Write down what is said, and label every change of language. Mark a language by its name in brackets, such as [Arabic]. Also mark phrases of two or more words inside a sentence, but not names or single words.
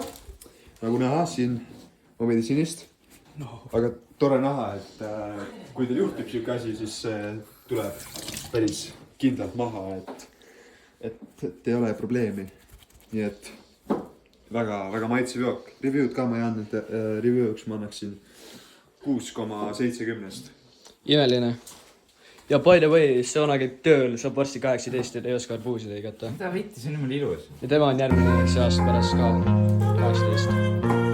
[Estonian] Nagu näha, siin on veidi sinist. Aga tore näha, et kui teil juhtub siuke asi, siis see tuleb päris kindlalt maha, et ei ole probleemi. Nii et väga maitsev jook. Review'd ka ma ei andnud, review'ks ma annaksin 6,70. Imeline. Ja [English] by the way, [Estonian] Sona käib tööl, saab varsti 18, et ei oska arbuusi lõigata. Mida võtti, see on niimoodi ilus. Ja tema on järgmine see aasta pärast ka 18.